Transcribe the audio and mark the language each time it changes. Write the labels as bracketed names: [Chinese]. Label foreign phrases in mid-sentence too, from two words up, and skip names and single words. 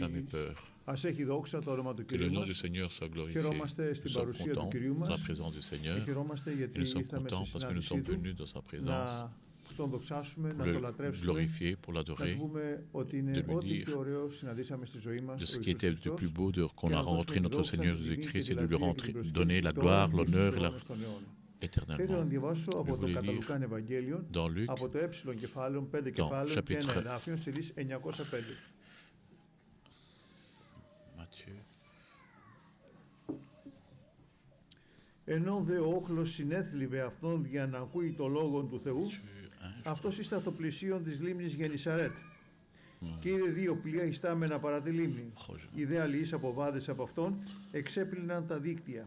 [Greek] Ας έχει δόξα το όνομα του Κυρίου μας. Χαιρόμαστε στην παρουσία του Κυρίου μας και χαιρόμαστε γιατί ήρθαμε στη συνάντησή Του να τον δοξάσουμε, να τον λατρεύσουμε, να πούμε ότι είναι ό,τι πιο ωραίο συναντήσαμε στη ζωή μας. [French] De ce qui était le plus beau qu'on a rencontré notre Seigneur Jésus-Christ et de lui donner la gloire, l'honneur et éternellement. Je voulais lire dans Luc, dans chapitre Matthieu. [Greek] Ενώ δε ο όχλος συνέθλιβε αυτόν για να ακούει το λόγο του Θεού, αυτός ήστα στο πλησίον της λίμνης Γενισαρέτ. Και είδε δύο πλοία ιστάμενα παρά τη λίμνη. Οι δε αλληλείς αποβάδες από αυτόν εξέπλυναν τα δίκτυα.